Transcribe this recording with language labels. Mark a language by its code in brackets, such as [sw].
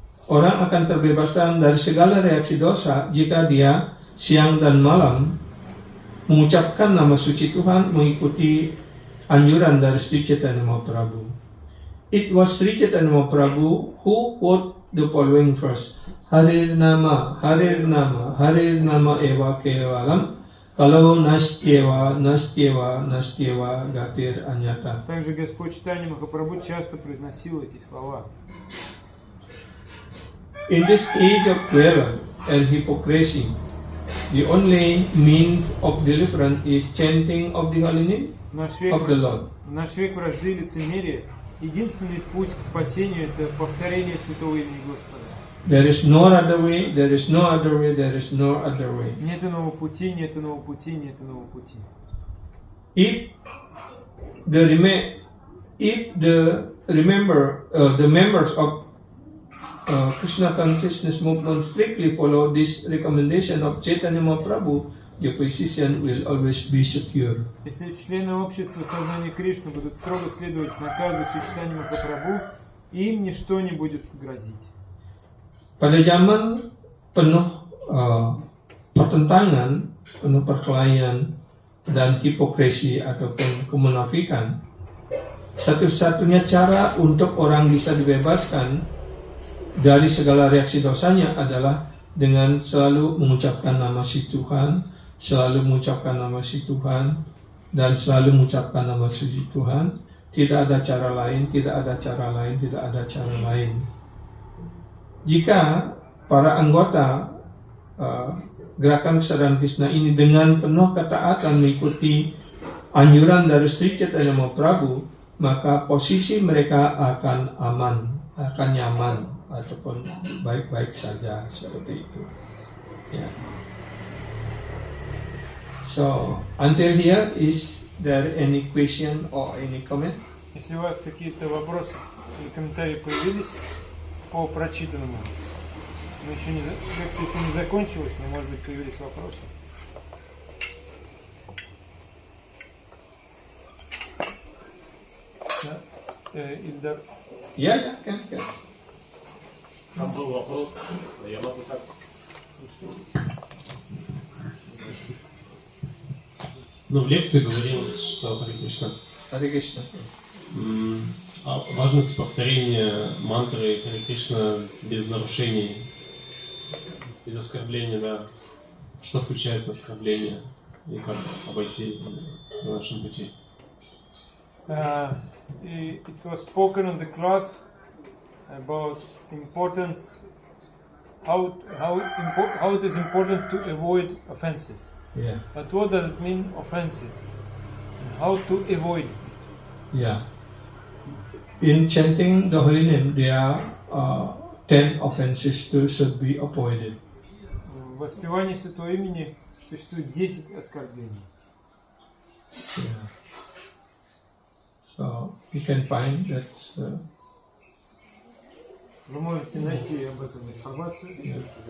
[id] Orang akan terbebaskan dari segala reaksi dosa jika dia siang dan malam mengucapkan nama suci Tuhan mengikuti anjuran dari Sri Chaitanya Mahaprabhu. [en] It was Sri Chaitanya Mahaprabhu who quote the following verse: [sa] Harir Nama Eva Kevalam Kalau Настева Гатир Анята. [ru] Также Господь Чайтанья Махапрабху часто произносил эти слова. [en] In this age of clever and hypocrisy, the only means of deliverance is chanting of the holy name of the Lord. [ru] В наш век вражды и лицемерия единственный путь к спасению – это повторение святого имени Господа. [en] There is no other way, there is no other way, there is no other way. [ru] Нет иного пути, нет иного пути, нет иного пути. [en] If the members of Krishna consciousness movement strictly follow this recommendation of Chaitanya Mahaprabhu, your position will always be secure. [ru] Если члены общества сознания Кришны будут строго следовать наказу Чайтанья Махапрабху, им ничто не будет грозить. [id] Pada zaman penuh pertentangan, penuh perkelahian dan hipokrisi ataupun kemunafikan, satu-satunya cara untuk orang bisa dibebaskan dari segala reaksi dosanya adalah dengan selalu mengucapkan nama si Tuhan, selalu mengucapkan nama si Tuhan, dan selalu mengucapkan nama si Tuhan. Tidak ada cara lain, tidak ada cara lain, tidak ada cara lain. Jika para anggota gerakan kesadaran Krishna ini dengan penuh ketaatan mengikuti anjuran dari Sri Chaitanya Mahaprabhu, maka posisi mereka akan aman, akan nyaman, ataupun baik-baik saja seperti itu. Ya. [en] So, until here, is there any question or any comment? [ru] Если у вас какие-то вопросы или комментарии появились по прочитанному, лекция еще не закончилась, но, может быть, появились вопросы. Да? Ильдар. Я, как. Там был вопрос, я могу так. Ну, в лекции говорилось, что Харе Кришна. О важности повторения мантры Харе Кришна без нарушений, без оскорбления, да. Что включает оскорбление и как обойти на нашем пути. [en] It was spoken in the class about the importance, how it is important to avoid offenses. Yeah. But what does it mean, offenses? And how to avoid it? Yeah. In chanting the holy name, there are 10 offenses should be avoided. [ru] В воспевании Святого Имени существует 10 оскорблений. [en] Yeah. So you can find that. [ru] Вы можете найти об этом информацию.